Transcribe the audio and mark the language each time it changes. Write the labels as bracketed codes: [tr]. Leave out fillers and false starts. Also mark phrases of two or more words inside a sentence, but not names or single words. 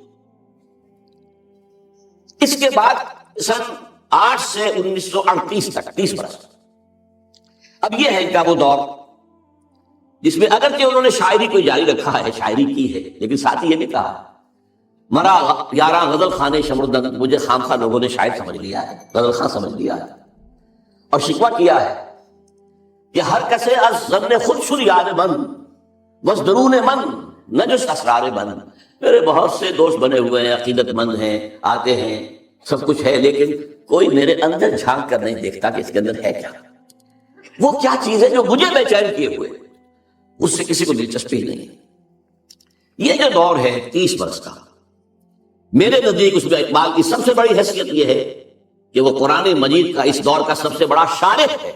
[ur] اس کے بعد سن 8 سے 1938 تک 30 برس، اب یہ ہے ان کا وہ دور جس میں اگرچہ انہوں نے شاعری کو جاری رکھا ہے، شاعری کی ہے، لیکن ساتھ ہی یہ بھی کہا [fa] مرا یاراں غزل خانے شمردن، [ur] مجھے خامخواہ لوگوں نے شاعر سمجھ لیا ہے، غزل خاں سمجھ لیا ہے، اور شکوہ کیا ہے کہ [fa] ہر کسے از ظن خود شد یاد من وز درون من نجس اسرار من۔ [ur] میرے بہت سے دوست بنے ہوئے ہیں، عقیدت مند ہیں، آتے ہیں، سب کچھ ہے، لیکن کوئی میرے اندر جھانک کر نہیں دیکھتا کہ اس کے اندر ہے کیا، وہ کیا چیز ہے جو مجھے بے چین کیے ہوئے، اس سے کسی کو دلچسپی نہیں۔ یہ جو دور ہے 30 برس کا، میرے نزدیک اس میں اقبال کی سب سے بڑی حیثیت یہ ہے کہ وہ قرآن مجید کا اس دور کا سب سے بڑا شارح ہے۔